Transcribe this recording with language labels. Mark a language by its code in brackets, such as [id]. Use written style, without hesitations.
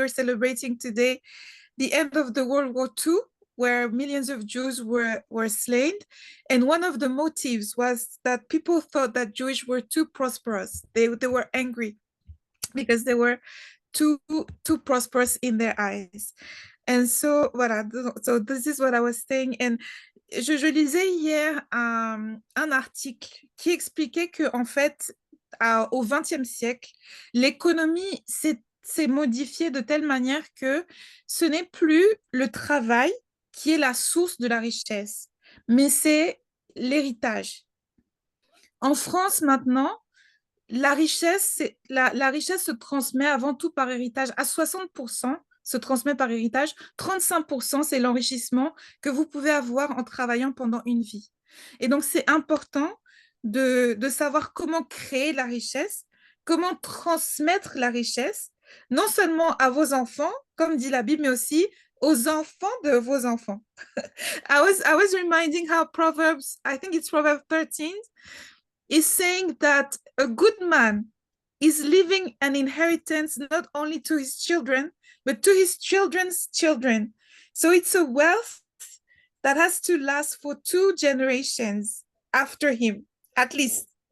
[en] We're celebrating today the end of the World War II, where millions of Jews were slain. And one of the motives was that people thought that Jewish were too prosperous. They were angry because they were too prosperous in their eyes. And so, voilà, so this is what I was saying. [fr] And je lisais hier un article qui expliquait que, en fait, au XXe siècle, l'économie s'est modifiée de telle manière que ce n'est plus le travail qui est la source de la richesse, mais c'est l'héritage. En France, maintenant, la richesse se transmet avant tout par héritage. À 60%, se transmet par héritage. 35%, c'est l'enrichissement que vous pouvez avoir en travaillant pendant une vie. Et donc, c'est important de savoir comment créer la richesse, comment transmettre la richesse, non seulement à vos enfants, comme dit la Bible, mais aussi aux enfants de vos enfants. [en] I was reminding how Proverbs, I think it's Proverbs 13, is saying that a good man is leaving an inheritance not only to his children, but to his children's children. So it's a wealth that has to last for 2 generations after him, at least.